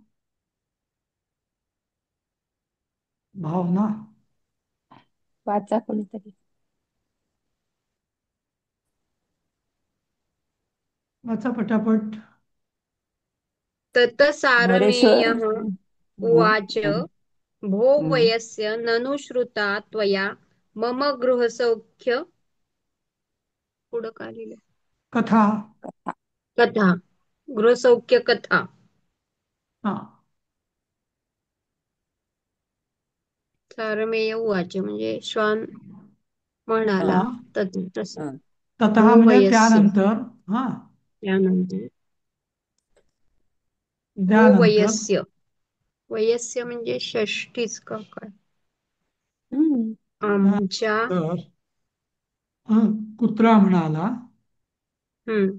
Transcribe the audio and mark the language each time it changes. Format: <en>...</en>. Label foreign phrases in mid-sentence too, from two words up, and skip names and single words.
<mr>भावना. वाचा कोणीतरी. वाचा पटापट. मोरेश्वर.</mr> <sa>ततसारमेयः उवाच हम्म. भो हम्म. वयस्य ननु श्रुता त्वया मम गृहसौख्य</sa> <mr>पुढं काय लिहिलंय?</mr> <sa>कथा. कथा. कथा गृहसौख्य कथा</sa> <mr>हा</mr> <sa>सारमेय उवाच</sa> <mr>म्हणजे श्वान हा. म्हणाला हा तसं हा.</mr> <sa>ततः भो</sa> <mr>म्हणजे</mr> <sa>वयस्य</sa> <mr>त्यानंतर. हा त्यानंतर भो त्यानंतर</mr> <sa>वयस्य वयस्य</sa> <mr>म्हणजे षष्टीच का काय हम्म. आमच्या तर हा, कुत्रा म्हणाला. हम्म</mr>